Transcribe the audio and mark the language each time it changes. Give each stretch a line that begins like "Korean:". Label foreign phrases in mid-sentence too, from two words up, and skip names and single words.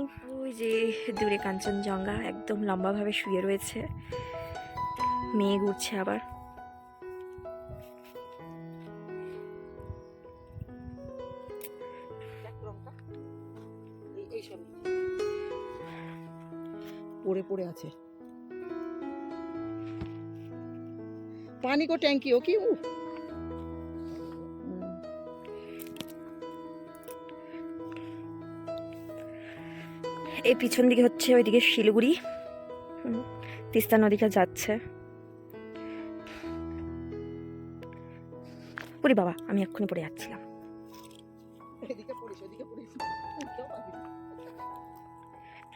Bangla: ওই যে দূরে কাঞ্চনজঙ্ঘা একদম লম্বাভাবে শুয়ে রয়েছে, মেঘ উঠছে আবার। পড়ে পড়ে আছে
Nepali: पानी को टैंकी हो की
Bangla: এই পিছন দিকে হচ্ছে ওইদিকে শিলিগুড়ি, তিস্তা নদীটা যাচ্ছে। পুরি বাবা, আমি এক্ষুনি পড়ে যাচ্ছিলাম।